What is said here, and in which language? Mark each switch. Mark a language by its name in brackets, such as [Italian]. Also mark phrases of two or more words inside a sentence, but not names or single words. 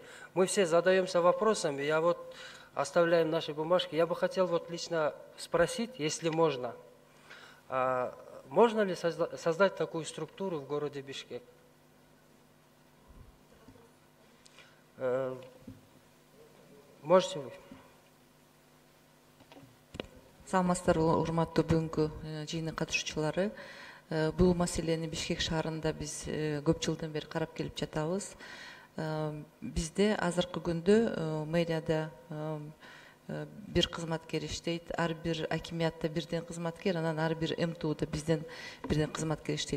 [Russian] Мы все задаемся вопросами, я вот оставляем наши бумажки. Я бы хотел вот лично спросить, если можно, можно ли создать такую структуру в городе Бишкек? Можете вы? [Kyrgyz] Саламатсыздар, урматтуу бүгүнкү жыйынга катышуучулары. Бул маселени Бишкек шаарында биз көп жылдан бери карап келип жатабыз. Бизде азыркы күндө мэрияда бир кызматкер иштейт, ар бир акимиятта бирден кызматкер, анан ар бир МТУда бизден бирден кызматкер иштейт.